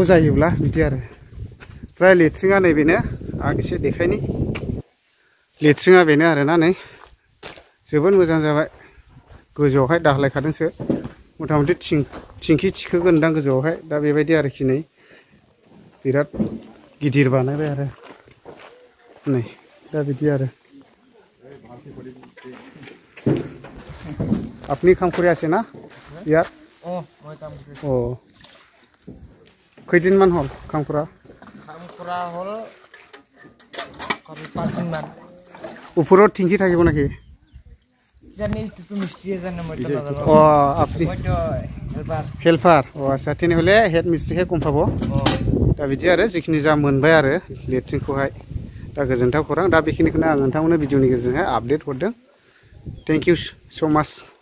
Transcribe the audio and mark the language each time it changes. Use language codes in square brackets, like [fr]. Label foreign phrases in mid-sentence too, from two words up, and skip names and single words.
[brx] जायोब्ला बिदि आरो ओमफ्राय लेट्रिना नैबेनो आं एसे देखायनि लेट्रिना बेनो आरोना नै जोबोद मोजां जाबाय गोजौआवहाय दाख्लायखादोंसो मथा मथि थिंखि थिखोगोनदां गोजौआवहाय दा बेबायदि आरोखि नै बिराद गिदिर बानायबाय आरो नै दा बिदि आरो [as] আপনি কাম করে আছে না ইয়াত ও কয়দিনমান হল কাম কৰা হল 5 দিন মান ওপৰত টিংকি থাকিব নেকি জানি তো মিস্ত্রি জানে মই তো নাজানো ও আপনি হেল্পার ও আচ্ছা তেনেহলে হেড মিস্ত্রিহে কম পাবো [brx] दा बिदि आरो जिखिनि जा मोनबाय आरो लेट्रिनखौहाय दा गोजोनथाव खौरां दा बेखिनिखौनो आं नोंथांमोननो भिडिअनि गेजेरजोंहाय आपडेट हरदों [en] thank you so much